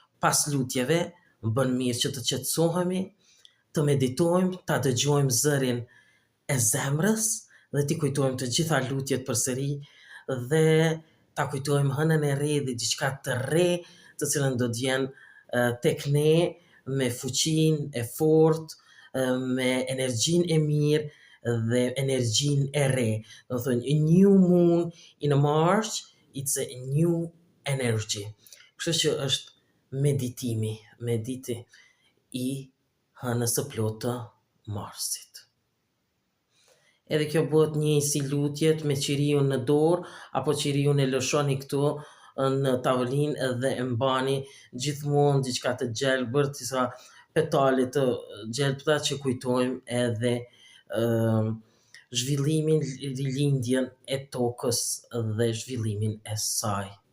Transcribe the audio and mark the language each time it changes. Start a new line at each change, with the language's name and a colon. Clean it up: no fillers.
Albanian: Pas lutjeve, bën mirë që të qetësohemi, të meditojmë, ta dëgjojmë zërin e zemrës dhe t'i kujtojmë të gjitha lutjet përsëri dhe ta kujtojmë hënën e re dhe diçka të re të cilën do t'vjenë tek ne me fuqinë e fortë, me energjinë e mirë dhe energjinë e re. Do thënë,
English: a new moon in a March, it's a new energy.
Albanian: Kështu që është mediti i hënës së plotë të marsit. Edhe kjo bëhet një si lutjet me qiriun në dorë, apo qiriun e lëshoni këtu në tavolinë dhe e mbani gjithmonë diçka të gjelbërt, disa petale të gjelbërta që kujtojmë edhe zhvillimin, rilindjen e tokës dhe zhvillimin e saj.